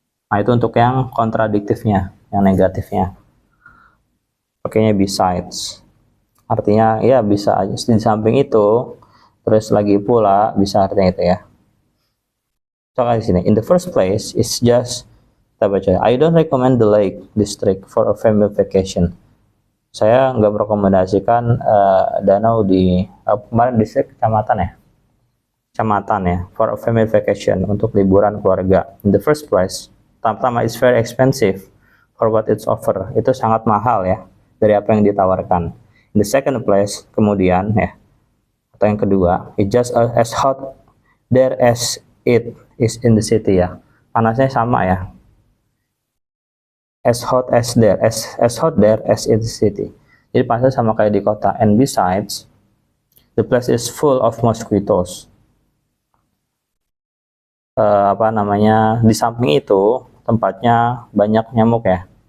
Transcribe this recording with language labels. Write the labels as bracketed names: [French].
[Indonesian] Nah, itu untuk yang kontradiktifnya, yang negatifnya. Pakainya besides. Artinya ya bisa aja di samping itu, terus lagi pula bisa artinya itu ya. Soalnya di sini, [English] in the first place, it's just, [Indonesian] kita baca, [English] I don't recommend the Lake District for a family vacation. [Indonesian] Saya nggak merekomendasikan danau di kemarin distrik kecamatan ya, [English] for a family vacation, [Indonesian] untuk liburan keluarga. [English] In the first place, [Indonesian] pertama [English] it's very expensive for what it's offer. [Indonesian] Itu sangat mahal ya dari apa yang ditawarkan. [English] In the second place, [Indonesian] kemudian ya, atau yang kedua, [English] it just as hot there as it is in the city ya. [Indonesian] Panasnya sama ya. [English] As hot there as in the city. [Indonesian] Jadi panasnya sama kayak di kota. [English] And besides, the place is full of mosquitoes. [Indonesian] Di samping itu tempatnya banyak nyamuk ya.